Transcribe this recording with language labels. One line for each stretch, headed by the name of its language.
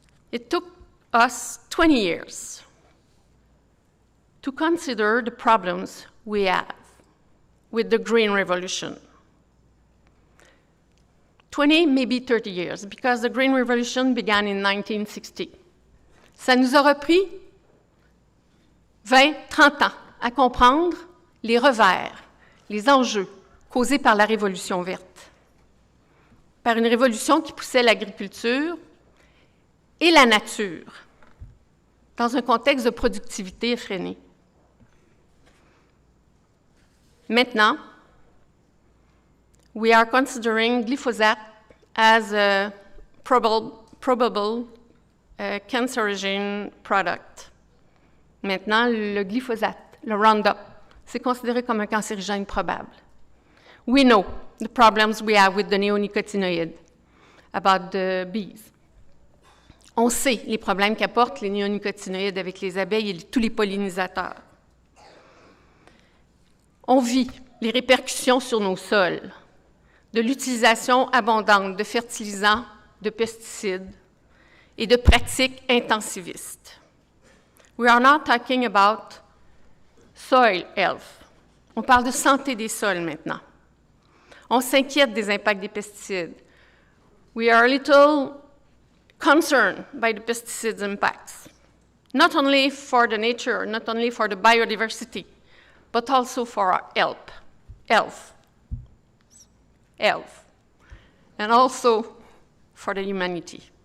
English: It took us 20 years to consider the problems we have with the Green Revolution. 20, maybe 30 years, because the Green Revolution began in 1960.
French: Ça nous aura pris 20, 30 ans à comprendre les revers, les enjeux causés par la Révolution verte, par une révolution qui poussait l'agriculture et la nature dans un contexte de productivité effrénée.
English: Maintenant, we are considering glyphosate as a probable cancerogene product.
French: Maintenant, le glyphosate, le Roundup, c'est considéré comme un cancérigène probable.
English: We know the problems we have with the neonicotinoid about the bees.
French: On sait les problèmes qu'apportent les néonicotinoïdes avec les abeilles et tous les pollinisateurs. On vit les répercussions sur nos sols de l'utilisation abondante de fertilisants, de pesticides et de pratiques intensivistes.
English: We are not talking about soil health.
French: On parle de santé des sols maintenant. On s'inquiète des impacts des pesticides.
English: We are a little concerned by the pesticides' impacts, not only for the nature, not only for the biodiversity, but also for our health, and also for the humanity.